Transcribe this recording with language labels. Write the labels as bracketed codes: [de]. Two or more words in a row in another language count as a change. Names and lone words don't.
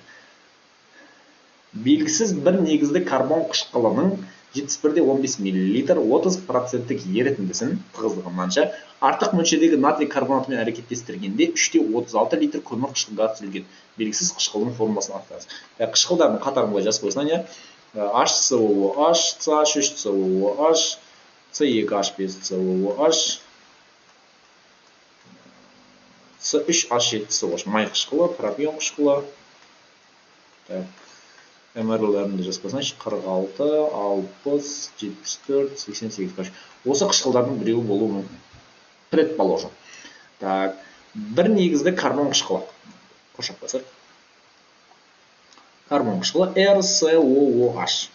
[kk] Белгісіз бір негізді карбон қышқылының 71,15 мл 30% ерітіндісін тығыздығы мынанша артық мөлшердегі натрий карбонатымен әрекеттестіргенде 3,36 литр көмір қышқыл газ түзілген. Белгісіз қышқылдың формуласын анықтаңыз. Қышқылдардың қатарын былай жазып қойсаң, HCOOH, CH3COOH, C2H5COOH, C3H7COOH, май қышқылы, пропион қышқылы. МРЛерінде жазбасаңыз 46, 60, 74, 88. Осы қышқылдардың біреуі болуы мүмкін. [ru] Предположим. [kk] Так, бір негізді карбон қышқылы. Қошақ басыр. Карбон қышқылы RCOOH.